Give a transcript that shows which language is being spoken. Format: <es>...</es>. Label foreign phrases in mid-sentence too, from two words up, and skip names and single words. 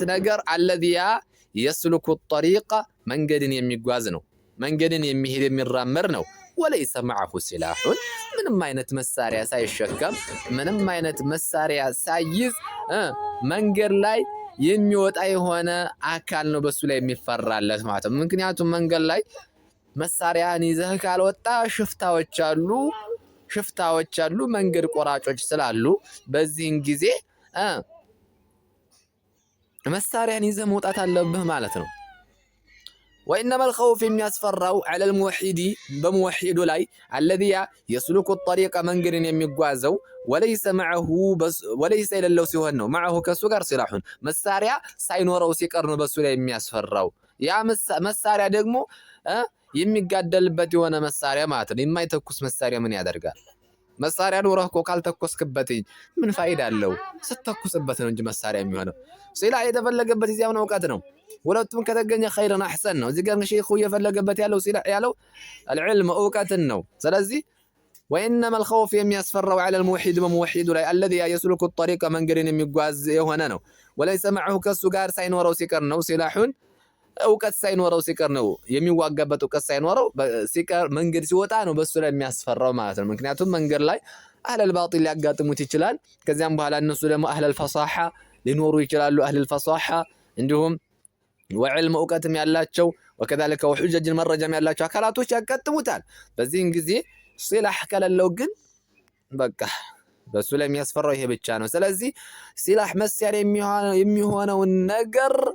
<am>ነገር አለዚያ</am> <ar>يسلك طريق</ar> <am>መንገድን የሚጓዝ ነው፣ መንገድን የሚሄድ የሚራመድ ነው።</am> <ar>وليس معه سلاحا</ar> <am>ምንም አይነት መሳሪያ ሳይሸከም ምንም አይነት መሳሪያ ሳይዝ መንገድ ላይ የሚወጣ የሆነ አካል ነው በሱ ላይ የሚፈራለት ማለት ነው። ምክንያቱም መንገድ ላይ መሳሪያን ይዘህ ካልወጣ ሽፍታዎች አሉ፣ መንገድ ቆራጮች ስላሉ በዚህን ጊዜ መሳሪያን ይዘህ መውጣት አለብህ ማለት ነው።</am> <ar>وإنما الخوف</ar> <am>የሚያስፈራው</am> <ar>على الموحد</ar> <am>በሙወሂዱ ላይ</am> <ar>الذي يسلك الطريق</ar> <am>መንገድን የሚጓዘው وليس የሌለው ሲሆን ነው። معه ከሱ ጋር ሲላሁን መሳሪያ ሳይኖረው ሲቀር ነው በሱ ላይ የሚያስፈራው። ያ መሳሪያ ደግሞ የሚጋደልበት የሆነ መሳሪያ ማለት ነው። የማይተኩስ መሳሪያ ምን ያደርጋል? መሳሪያ ኖረህ እኮ ካልተኮስክበት ምን ፋይዳ አለው? ስተኩስበት ነው እንጂ መሳሪያ የሚሆነው። ሲላህ የተፈለገበት እዚያው ነው፣ እውቀት ነው። ሁለቱም ከተገኘ</am> <ar>خير أحسن</ar> <am>ነው። እዚህ ጋር ሼኹ እየፈለገበት ያለው ሲላህ ያለው العلم እውቀትን ነው። ስለዚህ</am> <ar>وإنما الخوف</ar> <am>የሚያስፈራው</am> <ar>على الموحد</ar> <am>በሙወሂዱ ላይ</am> <ar>الذي يسلك الطريق</ar> <am>መንገድን የሚጓዝ የሆነ ነው።</am> <ar>وليس معه</ar> <am>ከሱ ጋር ሳይኖረው ሲቀር ነው። ሲላሁን እውቀት ሳይኖረው ሲቀር ነው። የሚዋጋበት እውቀት ሳይኖረው ሲቀር መንገድ ሲወጣ ነው በሱ ላይ የሚያስፈራው ማለት ነው። ምክንያቱም መንገድ ላይ</am> <ar>أهل الباطل</ar> <am>ሊያጋጥሙት ይችላል። ከዚያም በኋላ እነሱ ደግሞ</am> <ar>أهل الفصاحة</ar> <am>ሊኖሩ ይችላሉ።</am> <ar>أهل الفصاحة</ar> <am>እንዲሁም ወዕልም እውቀትም ያላቸው</am> <ar>وكذلك وحجج</ar> <am>መረጃም ያላቸው አካላቶች ያጋጥሙታል። በዚህን ጊዜ ሲላህ ከሌለው ግን በቃ በሱ ላይ የሚያስፈራው ይሄ ብቻ ነው። ስለዚህ ሲላህ መሳሪያ የሚሆነውን ነገር</am>